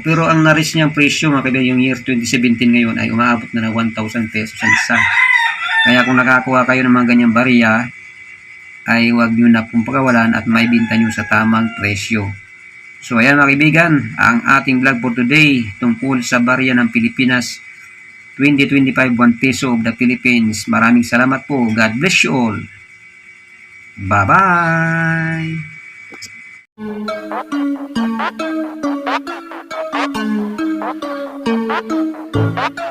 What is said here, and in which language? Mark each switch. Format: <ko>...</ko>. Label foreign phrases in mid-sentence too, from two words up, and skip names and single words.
<tl>Pero ang na-reach niyang presyo mga kaibigan, yung year 2017 ngayon ay umabot na ng 1,000 pesos ang isa. Kaya kung nakakuha kayo ng mga ganyang barya, ay huwag nyo na pong pagawalan at may binta nyo sa tamang presyo. So ayan mga kaibigan, ang ating vlog</tl> <en>for today</en> <tl>tungkol sa barya ng Pilipinas 2025 1</tl> <en>peso of the Philippines.</en> <tl>Maraming salamat po.</tl> <en>God bless you all. Bye-bye.</en>